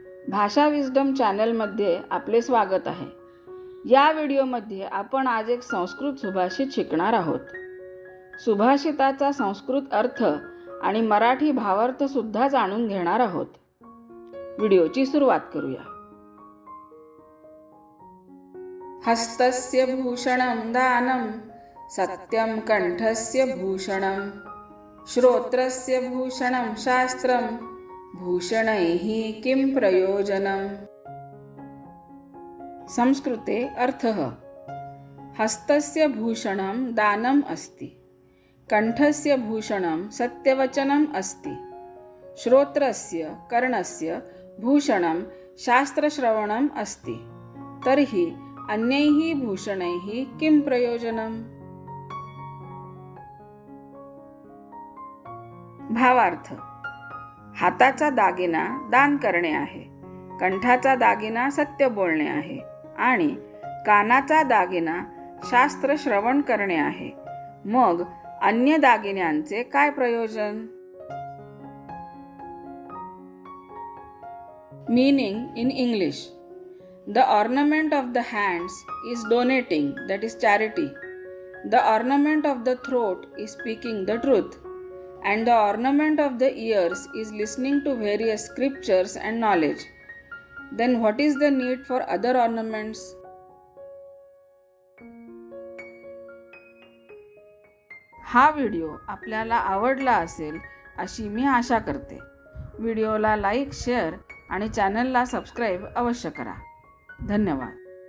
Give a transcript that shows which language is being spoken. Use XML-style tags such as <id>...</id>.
<mr>भाषा विस्डम चॅनलमध्ये आपले स्वागत आहे. या व्हिडिओमध्ये आपण आज एक संस्कृत सुभाषित शिकणार आहोत. सुभाषिताचा संस्कृत अर्थ आणि मराठी भावार्थ सुद्धा जाणून घेणार आहोत. व्हिडिओची सुरुवात करूया.</mr> <sa>हस्तस्य भूषणं दानं सत्यं कंठस्य भूषणं श्रोत्रस्य भूषणं शास्त्रं भूषणैः किं प्रयोजनम्. संस्कृते अर्थः हस्तस्य भूषणं दानम् अस्ति, कंठस्य भूषणं सत्यवचनम् अस्ति, श्रोत्रस्य कर्णस्य भूषणं शास्त्रश्रवणम् अस्ति, तर्हि अन्यैः भूषणैः किं प्रयोजनम्.</sa> <mr>भावार्थ: हाताचा दागिना दान करणे आहे, कंठाचा दागिना सत्य बोलणे आहे आणि कानाचा दागिना शास्त्र श्रवण करणे आहे. मग अन्य दागिन्यांचे काय प्रयोजन?</mr> <en>Meaning in English. The ornament of the hands is donating, that is charity. The ornament of the throat is speaking the truth. And the ornament of the ears is listening to various scriptures and knowledge. Then what is the need for other ornaments?</en> <mr>हा video आपल्याला आवडला असेल अशी मी आशा करते. व्हिडिओला like, share आणि चॅनलला subscribe अवश्य करा. धन्यवाद.</mr>